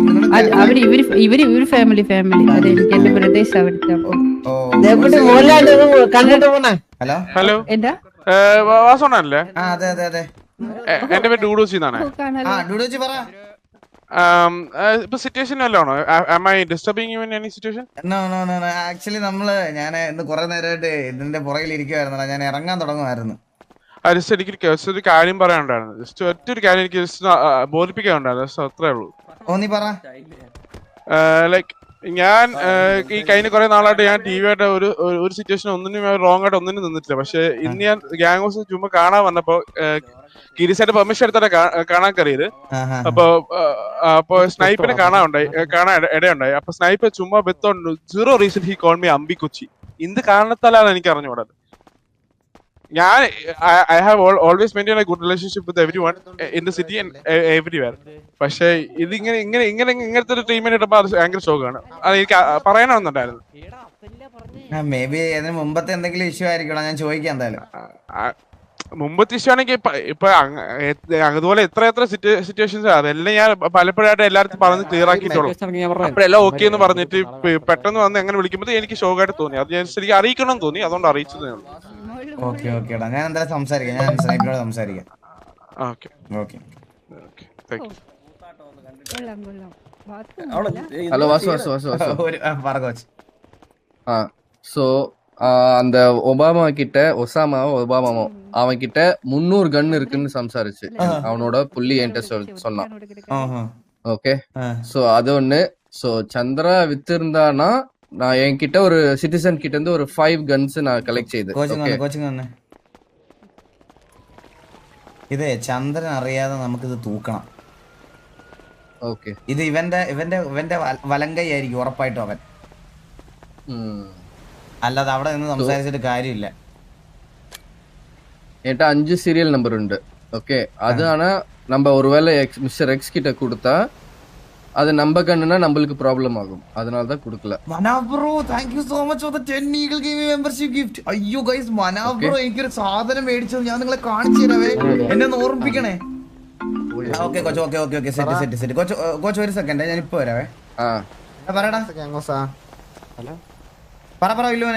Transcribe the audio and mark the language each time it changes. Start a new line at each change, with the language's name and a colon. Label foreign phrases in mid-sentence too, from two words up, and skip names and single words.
Malayalam: ഇവര് ഫാമിലി അതെ. എനിക്ക് എന്റെ ബ്രദേഴ്സ് അവിടുത്തെ. ഹലോ എന്താ വാസോണല്ലേ? അതെ എന്റെ പേര് ഡൂഡോച്ചി എന്നാണ്. ഡൂഡോച്ചി പറ. ഇപ്പൊ സിറ്റുവേഷൻ വല്ലതാണോ?
English: am I disturbing you in any situation? No.
Malayalam: ആക്ച്വലി ഞാൻ ഇന്ന് കുറെ നേരമായിട്ട് ഇതിന്റെ പുറകിൽ ഇരിക്കുവായിരുന്നല്ലോ. ഞാൻ ഇറങ്ങാൻ തുടങ്ങുമായിരുന്നു. ഒരു കാര്യം പറയാനുണ്ടായിരുന്നു. ജസ്റ്റ് ഒറ്റൊരു കാര്യം എനിക്ക് ബോധിപ്പിക്കാനുണ്ടായിരുന്നു. അത്രേ ഉള്ളൂ. നീ പറ. ലൈക്ക് ഞാൻ ഈ കഴിഞ്ഞ കുറെ നാളായിട്ട് ഞാൻ ടി വി ആയിട്ട് ഒരു സിറ്റുവേഷൻ ഒന്നിനും റോങ് ആയിട്ട് ഒന്നിനും നിന്നിട്ടില്ല. പക്ഷെ ഇന്ന് ഞാൻ
English: gang house
Malayalam: ചുമ്മാ കാണാൻ വന്നപ്പോ കിരീസായിട്ട് പെർമിഷൻ എടുത്തിട്ട് കാണാൻ കയറിയത്. അപ്പൊ സ്നൈപ്പിനെ കാണാൻ ഇടയുണ്ടായി. അപ്പൊ സ്നൈപ്പ് ചുമ്മാ
English: with on zero reason he call me അമ്പി കൊച്ചി.
Malayalam: എന്ത് കാരണത്താലാണ് എനിക്ക് അറിഞ്ഞുകൂടാത്.
English: ഞാൻ I have always maintain a good relationship with every one in the city and everywhere.
Malayalam: പക്ഷെ ഇത് ഇങ്ങനത്തെ ഒരു ട്രീറ്റ്മെന്റ് ഇട്ടപ്പോ അത് ഭയങ്കര ഷോക്കാണ്. അത് എനിക്ക് പറയാനൊന്നുണ്ടായിരുന്നു.
English: may be
Malayalam: അതിന് മുമ്പത്തെ എന്തെങ്കിലും ഇഷ്യൂ ആയിരിക്കണം. ഞാൻ ചോദിക്കാം എന്തായാലും. മുമ്പത്തെ ഇഷ്യൂ ആണെങ്കിൽ ഇപ്പൊ അതുപോലെ എത്ര സിറ്റുവേഷൻസ് അതെല്ലാം ഞാൻ പലപ്പോഴായിട്ട് എല്ലാവർക്കും പറഞ്ഞ് ക്ലിയർ ആക്കിയിട്ടുള്ളൂ. അപ്പോഴെല്ലാം ഓക്കെ എന്ന് പറഞ്ഞിട്ട് പെട്ടെന്ന് വന്ന് എങ്ങനെ വിളിക്കുമ്പോൾ എനിക്ക് ഷോക്കായിട്ട് തോന്നി. അത് ഞാൻ ശരിക്കും അറിയിക്കണം എന്ന് തോന്നി. അതുകൊണ്ട് അറിയിച്ചതേ ഉള്ളൂ. ഓക്കെ ഓക്കെ ഞാൻ എന്തായാലും സംസാരിക്കാം. ഞാൻ സ്നൈപ്പിനോട് സംസാരിക്കാം. ഓക്കെ ഓക്കെ
Tamil: ஹலோ வாசு. ஸோ அந்த ஒபாமா கிட்ட ஒபாமாவோ அவன் கிட்ட 300 கன் இருக்குன்னு சம்சாரிச்சு அவனோட புள்ளி என்கிட்ட சொன்னான். ஓகே, ஸோ அது ஒண்ணு. ஸோ சந்திரா வித்திருந்தானா நான் என்கிட்ட ஒரு சிட்டிசன் கிட்ட இருந்து ஒரு 5 கன்ஸ் நான் கலெக்ட் ചെയ്ത്.
Malayalam: ഇതേ ചന്ദ്രൻ അറിയാതെ നമുക്കിത് തൂക്കണം. ഓക്കെ, ഇത് ഇവന്റെ വലങ്കൈ ആയിരിക്കും ഉറപ്പായിട്ടും അവൻ. അല്ലാതെ അവിടെ നിന്ന് സംസാരിച്ചിട്ട് കാര്യമില്ല.
Tamil: என்கிட்ட 5 சீரியல் நம்பர் உண்டு. ஓகே, அது ஆனா நம்ம ஒருவேளை மிஸ்டர் எக்ஸ் கிட்ட கொடுத்தா அது நம்ம கண்ணுனா நம்மளுக்கு ப்ராப்ளம் ஆகும். அதனால தான் கொடுக்கல.
English: Manav bro, thank you so much for the 10 Eagle game membership gift.
Malayalam: അയ്യോ ഗൈസ്, മനാവ് ബ്രോ എനിക്കൊരു സാധനം മേടിച്ചത് ഞാൻ നിങ്ങളെ കാണിച്ചു തരാവേ. എന്നെ ഒന്ന് ഓർമ്മിപ്പിക്കണേ.
English: okay coach, okay set.
Malayalam: കോച്ച് ഒരു സെക്കൻഡ്, ഞാൻ ഇപ്പൊ വരാവേ. പറയടാ. പറ ഇല്ലോനെ.